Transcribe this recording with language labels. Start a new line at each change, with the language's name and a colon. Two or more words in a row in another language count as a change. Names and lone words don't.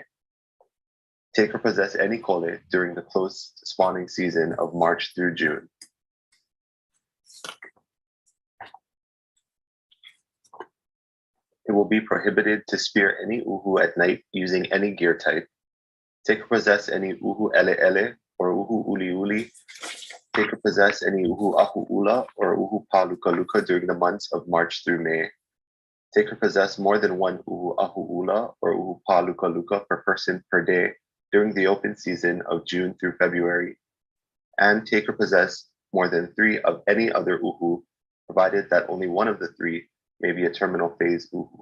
English: Take or possess any kole during the closed spawning season of March through June. It will be prohibited to spear any uhu at night using any gear type. Take or possess any uhu ele or uhu uli. Take or possess any uhu ahu'ula or uhu pāluka during the months of March through May. Take or possess more than 1 uhu ahu'ula or uhu pāluka per person per day during the open season of June through February. And take or possess more than 3 of any other uhu, provided that only one of the 3 may be a terminal phase uhu.